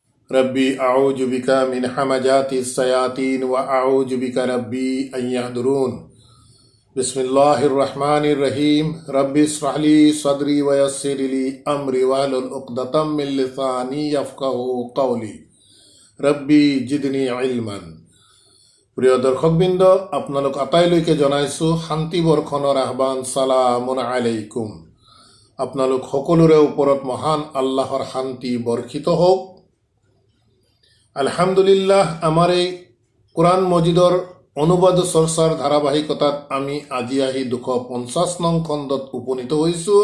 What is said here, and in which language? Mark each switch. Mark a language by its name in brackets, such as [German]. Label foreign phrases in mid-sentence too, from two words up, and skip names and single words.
[Arabic] رب أعوذ بك من همزات الشياطين وأعوذ بك رب أن يحضرون. بسم الله الرحمن الرحيم. رب اشرح لي صدري ويسر لي أمري واحلل عقدة من لساني يفقهوا قولي. رب زدني علما. [Assamese] প্রিয় দর্শকবৃন্দ, আপোনালোক আটাইলৈকে জনাইছোঁ শান্তি বৰ্ষণৰ আহ্বান। [Arabic] سلام عليكم. [Assamese] আপোনালোক সকলোৰে ওপৰত মহান আল্লাহৰ শান্তি বৰ্ষিত হওক। আলহামদুলিল্লাহ, আমাৰ এই কোরআন মজিদৰ অনুবাদ চৰ্চাৰ ধাৰাবাহিকতাত আমি আজি আহি 250 নং খণ্ডত উপনীত হৈছোঁ।